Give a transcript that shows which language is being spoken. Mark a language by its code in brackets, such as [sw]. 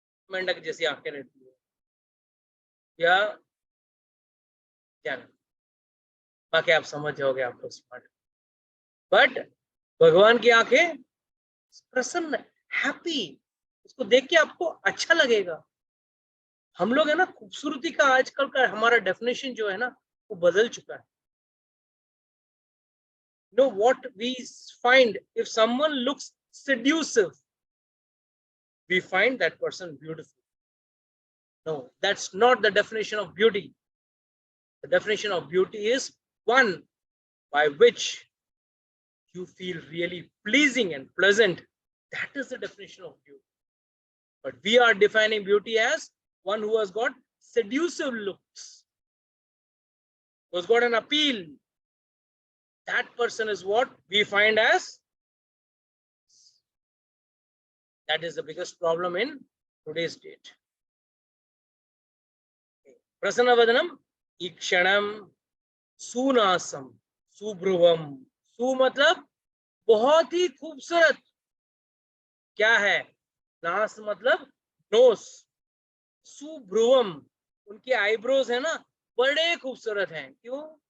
[hi] मेंढक जैसी आंखें रहती है या क्या नहीं, बाकी आप समझ जाओगे, आप लोग स्मार्ट। बट भगवान की आंखें प्रसन्न, हैप्पी, उसको देख के आपको अच्छा लगेगा। हम लोग है ना खूबसूरती का आजकल का हमारा डेफिनेशन जो है ना वो बदल चुका है। [en] No, what we find, if someone looks seductive, we find that person beautiful. No, that's not the definition of beauty. The definition of beauty is one by which you feel really pleasing and pleasant. That is the definition of beauty. But we are defining beauty as one who has got seductive looks, who has got an appeal. That person is what we find as. That is the biggest problem in today's date. [sa] प्रसन्न वदनम ईक्षणम सुनासम सुभ्रुवम। [hi] सु मतलब बहुत ही खूबसूरत। क्या है? नास मतलब nose. सुभ्रुवम, उनके आईब्रोज है ना बड़े खूबसूरत हैं। क्यों?